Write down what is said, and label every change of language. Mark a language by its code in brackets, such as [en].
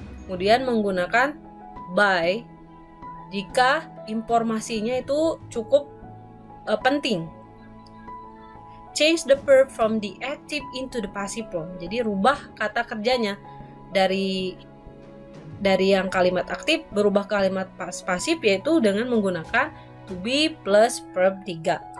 [id] Kemudian menggunakan by jika informasinya itu cukup penting. [en] Change the verb from the active into the passive form. [id] Jadi rubah kata kerjanya dari yang kalimat aktif berubah ke kalimat pasif, yaitu dengan menggunakan to be plus verb 3.